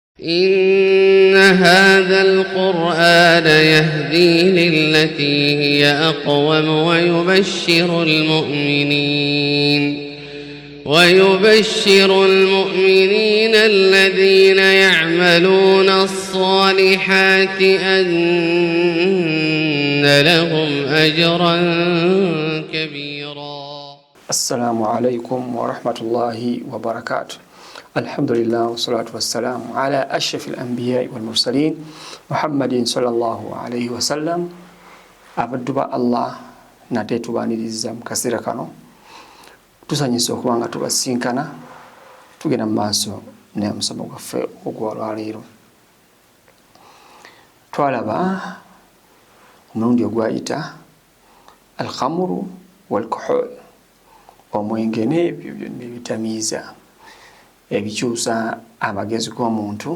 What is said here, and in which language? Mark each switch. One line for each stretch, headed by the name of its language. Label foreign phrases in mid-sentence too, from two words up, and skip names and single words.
Arabic: إن هذا القرآن يهدي للتي هي أقوم ويبشر المؤمنين الذين يعملون الصالحات أن لهم أجرا كبيرا. السلام عليكم ورحمة الله وبركاته. الحمد لله والصلاة والسلام على أشرف الأنبياء والمرسلين محمد صلى الله عليه وسلم.
Ganda: Abadduba Allah nate tubaniriza mukasera kano tusanyisa okuba nga tubasinkana tugenda maaso ne musomo gwaffe ogw'olwaleero. Twalaba omulundi ogwayita
Arabic: الخمر والكحول,
Ganda: omwenge n'ebyo byonna ebitamiiza ebikyusa amagezi g'omuntu.